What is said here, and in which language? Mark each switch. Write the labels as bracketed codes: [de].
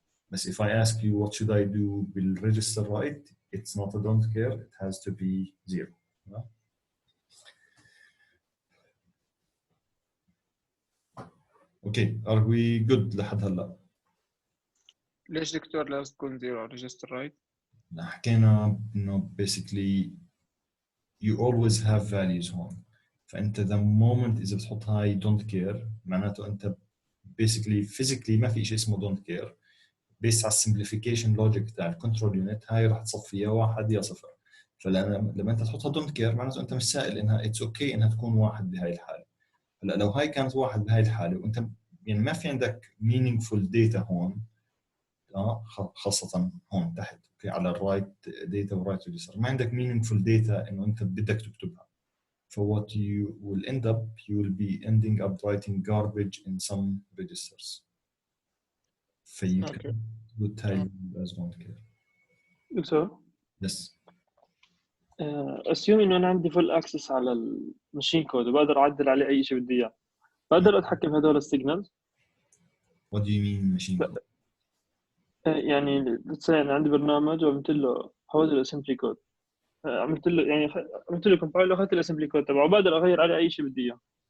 [en] بس if I ask you what should I do بال register write it's not a don't care it has to be 0. Okay, are we good لحد هلا؟ [ar] ليش دكتور لازم تكون 0 ريجستر رايت؟ حكينا انه basically [en] you always have values [ar] هون فانت the moment اذا بتحط هاي don't care معناته انت basically physically ما في شيء اسمه don't care based على السمبليفيكيشن لوجيك تاع الكنترول يونت هاي راح تصفي يا 1 يا 0 فلما انت تحطها don't care معناته انت مش سائل انها [en] it's okay [ar] انها تكون 1 بهاي الحاله. هلا لو هاي كانت 1 بهاي الحاله وانت يعني ما في عندك meaningful data هون خاصة هون تحت اوكي على الرايت داتا ورايت ريجستر ما عندك meaningful data انه انت بدك تكتبها. [en] So what you will end up you will be ending up writing garbage in some registers. You can put type as don't care. [ar] دكتور [en] Yes. [ar] assume انه انا عندي full access على الماشين كود وبقدر اعدل عليه اي شيء بدي اياه بقدر اتحكم بهدول السيجنالز. [en] What do you mean machine code? [ar] يعني انا عندي برنامج وعملت له حولت له اسمبلي كود عملت له يعني عملت له كومبايل واخذت الاسمبلي كود تبعه وبقدر اغير عليه اي شيء بدي اياه.